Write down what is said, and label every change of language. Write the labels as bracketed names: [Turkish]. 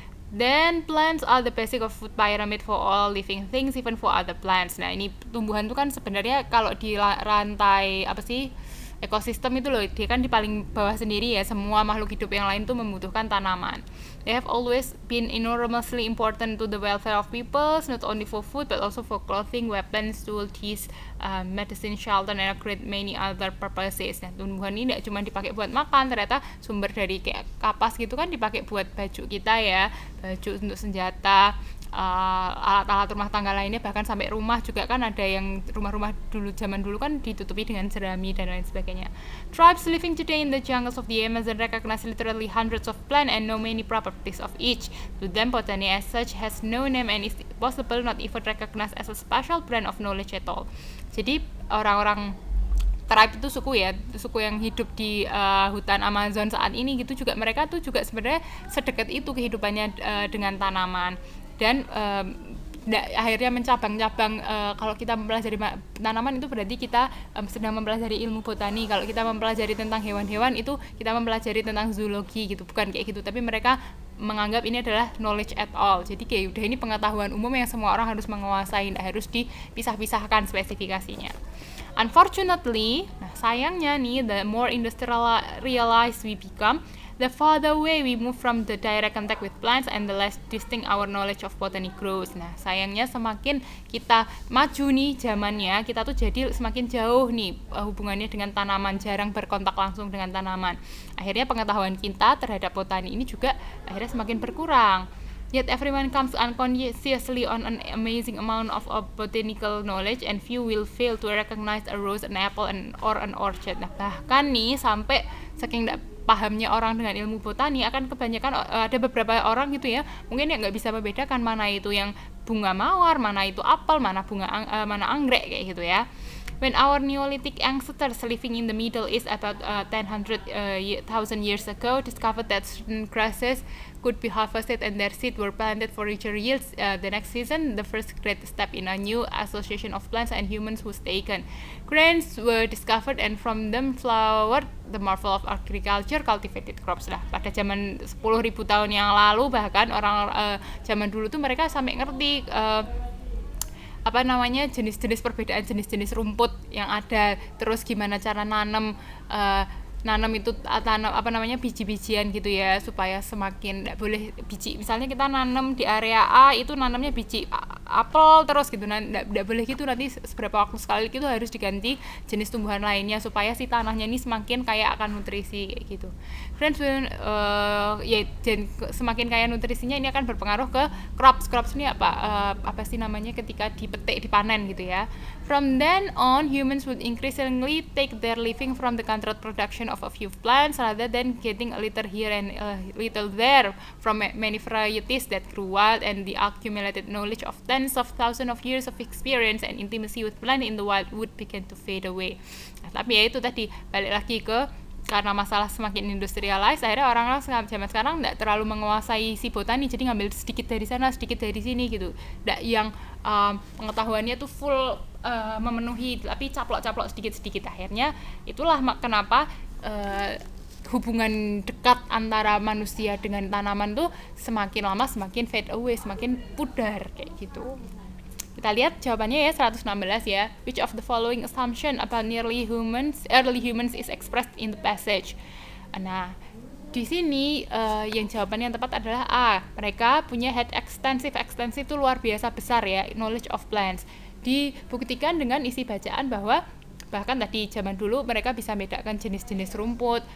[English] Then plants are the basic of food pyramid for all living things, even for other plants. [Indonesian] Nah, ini tumbuhan tuh kan sebenarnya kalau di rantai ekosistem itu loh, dia kan di paling bawah sendiri ya. Semua makhluk hidup yang lain tuh membutuhkan tanaman. [English] They have always been enormously important to the welfare of people, not only for food but also for clothing, weapons, tools, medicine, shelter, and a great many other purposes. [Indonesian] Nah, tumbuhan ini tidak cuma dipakai buat makan, ternyata sumber dari kayak kapas gitu kan dipakai buat baju kita ya, baju untuk senjata, alat-alat rumah tangga lainnya, bahkan sampai rumah juga kan ada yang rumah-rumah zaman dulu kan ditutupi dengan jerami dan lain sebagainya. [English] Tribes living today in the jungles of the Amazon recognize literally hundreds of plants and know many properties of each. To them, botany as such has no name and is possible not even recognized as a special brand of knowledge at all. [Indonesian] Jadi orang-orang tribe itu suku yang hidup di hutan Amazon saat ini gitu juga, mereka tuh juga sebenarnya sedekat itu kehidupannya dengan tanaman. Dan akhirnya mencabang-cabang. Kalau kita mempelajari tanaman itu berarti kita sedang mempelajari ilmu botani. Kalau kita mempelajari tentang hewan-hewan itu kita mempelajari tentang zoologi gitu, bukan kayak gitu. Tapi mereka menganggap ini adalah [English] knowledge at all. [Indonesian] Jadi kayak udah ini pengetahuan umum yang semua orang harus menguasai, tidak harus dipisah-pisahkan spesifikasinya. [English] Unfortunately, [Indonesian] sayangnya nih, [English] the more industrialized we become, the farther away we move from the direct contact with plants and the less distinct our knowledge of botany grows. [Indonesian] Nah, sayangnya semakin kita maju nih zamannya, kita tuh jadi semakin jauh nih hubungannya dengan tanaman, jarang berkontak langsung dengan tanaman. Akhirnya pengetahuan kita terhadap botani ini juga akhirnya semakin berkurang. [English] Yet everyone comes unconsciously on an amazing amount of botanical knowledge, and few will fail to recognize a rose, an apple, or an orchid. [Indonesian] Nah, bahkan nih sampai saking pahamnya orang dengan ilmu botani, akan kebanyakan ada beberapa orang gitu ya, mungkin yang nggak bisa membedakan mana itu yang bunga mawar, mana itu apel, mana mana anggrek kayak gitu ya. [English] When our Neolithic ancestors living in the Middle East about 10,000 years ago discovered that certain grasses could be harvested and their seeds were planted for richer yields the next season, the first great step in a new association of plants and humans was taken. Grains were discovered and from them flowered the marvel of agriculture, cultivated crops. [Indonesian] Lah, pada zaman 10.000 tahun yang lalu bahkan orang zaman dulu tuh mereka sampai ngerti apa namanya, jenis-jenis perbedaan jenis-jenis rumput yang ada, terus gimana cara nanam itu, tanam apa namanya, biji-bijian gitu ya, supaya semakin nggak boleh biji, misalnya kita nanam di area A itu nanamnya biji apel terus gitu, nggak boleh gitu, nanti seberapa waktu sekali itu harus diganti jenis tumbuhan lainnya supaya si tanahnya ini semakin kaya akan nutrisi kayak gitu. Friends, ya, dan semakin kaya nutrisinya ini akan berpengaruh ke crops ini apa sih namanya, ketika dipetik dipanen gitu ya. [English] From then on, humans would increasingly take their living from the controlled production of a few plants rather than getting a little here and a little there from many varieties that grew wild, and the accumulated knowledge of tens of thousands of years of experience and intimacy with plant in the wild would begin to fade away. [Indonesian] Nah, tapi ya itu tadi, balik lagi ke karena masalah semakin industrialized, akhirnya orang-orang zaman sekarang nggak terlalu menguasai si botani, jadi ngambil sedikit dari sana sedikit dari sini gitu, nggak yang pengetahuannya tuh full memenuhi, tapi caplok-caplok sedikit-sedikit. Akhirnya itulah kenapa hubungan dekat antara manusia dengan tanaman tuh semakin lama semakin [English] fade away, [Indonesian] semakin pudar kayak gitu. Kita lihat jawabannya ya, 116 ya. [English] Which of the following assumption about early humans is expressed in the passage? [Indonesian] Nah, di sini yang jawabannya yang tepat adalah A. Mereka punya [English] head extensive [Indonesian] itu luar biasa besar ya, [English] knowledge of plants. [Indonesian] Dibuktikan dengan isi bacaan bahwa bahkan tadi zaman dulu mereka bisa bedakan jenis-jenis rumput.